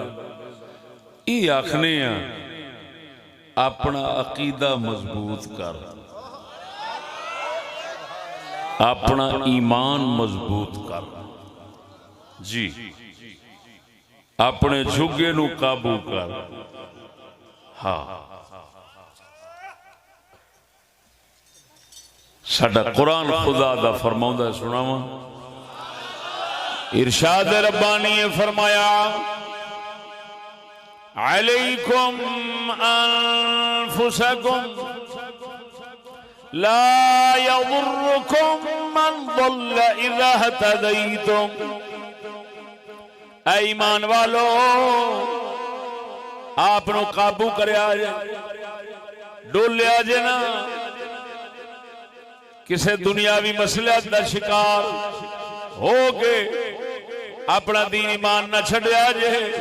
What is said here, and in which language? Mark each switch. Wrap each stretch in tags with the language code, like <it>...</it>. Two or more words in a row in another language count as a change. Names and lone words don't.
<pa>ایہ آکھنے اپنا عقیدہ مضبوط کر، اپنا ایمان مضبوط کر جی، اپنے جھگے نوں قابو کر. ہاں، ساڈا قرآن خدا دا فرماؤندا سناواں. ارشاد ربانی فرمایا</pa> <ar>عليكم أنفسكم لا يضركم من ضل إذا اهتديتم.</ar> <pa>اے ایمان والو اپنو قابو کریا جے، ڈولیا جے نہ، کسے دنیاوی مسلے دا شکار ہو کے اپنا دین ایمان نہ چھڈیا جے.</pa>